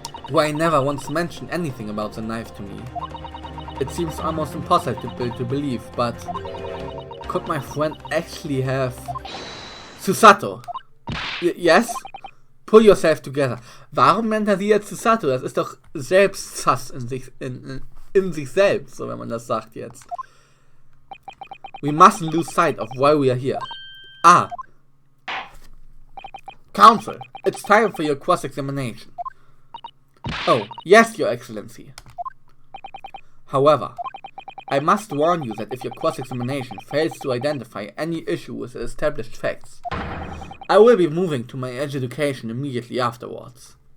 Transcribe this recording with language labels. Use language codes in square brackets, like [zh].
[en] Wei never once mentioned anything about the knife to me. It seems almost impossible to believe, but could my friend actually have... Susato! Yes? Pull yourself together. [de] Warum nennt er sie jetzt Susato? Das ist doch Selbsthass in sich selbst, so wenn man das sagt jetzt. [en] We mustn't lose sight of why we are here. Ah! Counsel, it's time for your cross-examination. Oh, yes, Your Excellency. However, I must warn you that if your cross-examination fails to identify any issue with the established facts, I will be moving to my education immediately afterwards.